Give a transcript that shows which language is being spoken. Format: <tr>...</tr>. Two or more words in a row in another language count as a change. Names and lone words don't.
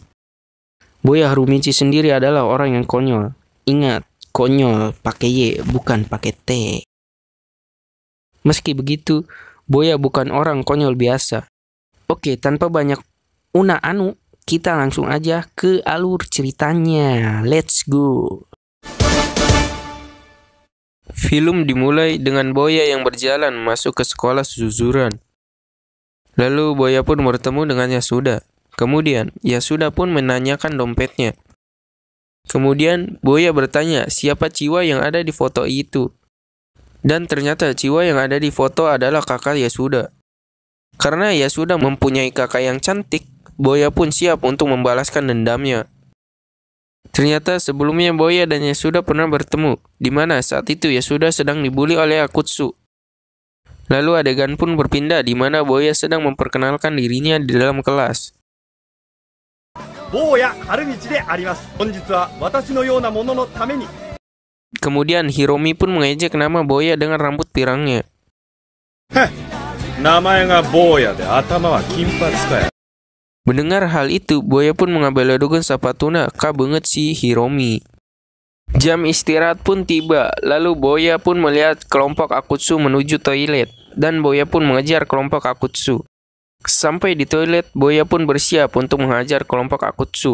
<id>Boya Harumichi sendiri adalah orang yang konyol. Ingat, konyol pakai Y, bukan pakai T. Meski begitu, Boya bukan orang konyol biasa. Oke, tanpa banyak kita langsung aja ke alur ceritanya.</id> <en>Let's go.</en> <id>Film dimulai dengan Boya yang berjalan masuk ke sekolah Suzuran. Lalu Boya pun bertemu dengan Yasuda. Kemudian Yasuda pun menanyakan dompetnya. Kemudian Boya bertanya siapa Chiwa yang ada di foto itu. Dan ternyata Chiwa yang ada di foto adalah kakak Yasuda. Karena Yasuda mempunyai kakak yang cantik, Boya pun siap untuk membalaskan dendamnya. Ternyata sebelumnya Boya dan Yasuda pernah bertemu, di mana saat itu Yasuda sedang dibully oleh Akutsu. Lalu adegan pun berpindah di mana Boya sedang memperkenalkan dirinya di dalam kelas.</id> <ja>坊屋春道であります。本日は私のような者のために.</ja> <id>Kemudian Hiromi pun mengejek nama Boya dengan rambut pirangnya.</id> <ja>名前が坊屋で頭は金髪かや.</ja> <id>Mendengar hal itu, Boya pun mengambil ledogan sapatuna, banget si Hiromi. Jam istirahat pun tiba, lalu Boya pun melihat kelompok Akutsu menuju toilet, dan Boya pun mengejar kelompok Akutsu. Sampai di toilet, Boya pun bersiap untuk menghajar kelompok Akutsu.</id>